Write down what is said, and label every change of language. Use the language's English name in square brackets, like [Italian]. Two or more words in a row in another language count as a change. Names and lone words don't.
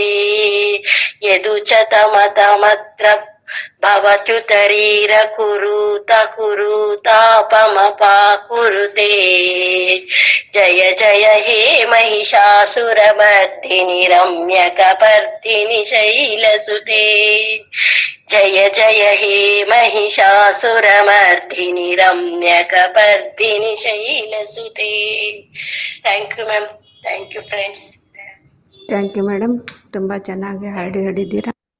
[Sanskrit] यदुचतमतमत्र भवत्युतरीर कुरुतापमपाकुरुते जय जय हे महिषासुरमर्दिनि रम्यकपर्दिनि शैलसुते जय जय हे महिषासुरमर्दिनि रम्यकपर्दिनि शैलसुते [English] thank you ma'am thank you friends thank you madam. [Kannada] ತುಂಬ ಚೆನ್ನಾಗಿ ಹಾಡಿದ್ದೀರಾ.